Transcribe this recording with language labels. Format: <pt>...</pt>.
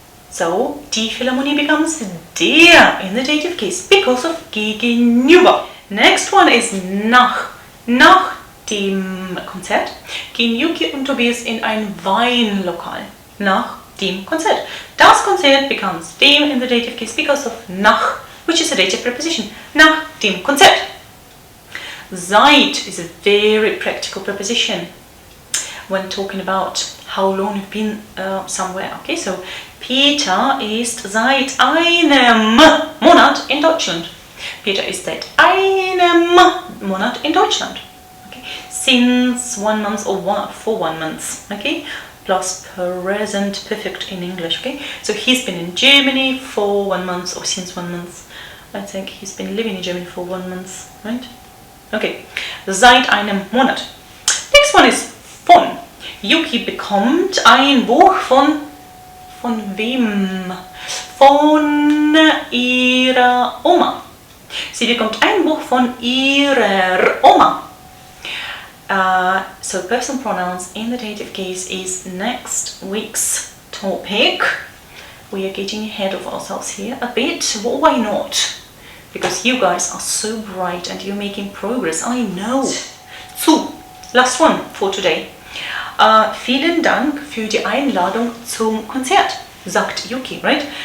<en>So, die Philharmonie becomes der in the dative case because of gegenüber.</en> <de>Next one is nach. Nach dem Konzert gehen Yuki und Tobias in ein Weinlokal. Nach dem Konzert.</de> <en>Das Konzert becomes dem in the dative case because of nach, which is a dative preposition. Nach dem Konzert. Seit is a very practical preposition when talking about how long you've been somewhere.</en> <de>Okay, so Peter ist seit einem Monat in Deutschland. Peter ist seit einem Monat in Deutschland.</de> <en>Okay, since 1 month or for 1 month. Okay, plus present perfect in English. Okay, so he's been in Germany for 1 month or since 1 month. I think he's been living in Germany for 1 month, right? Okay, seit einem Monat. Next one is von.</en> <de>Yuki bekommt ein Buch von wem? von ihrer Oma. Sie bekommt ein Buch von ihrer Oma.</de> <en>So personal pronouns in the dative case is next week's topic. We are getting ahead of ourselves here a bit. Well, why not? Because you guys are so bright and you're making progress. I know. So, last one for today.</en> <de>Vielen Dank für die Einladung zum Konzert, sagt Yuki, right?</de>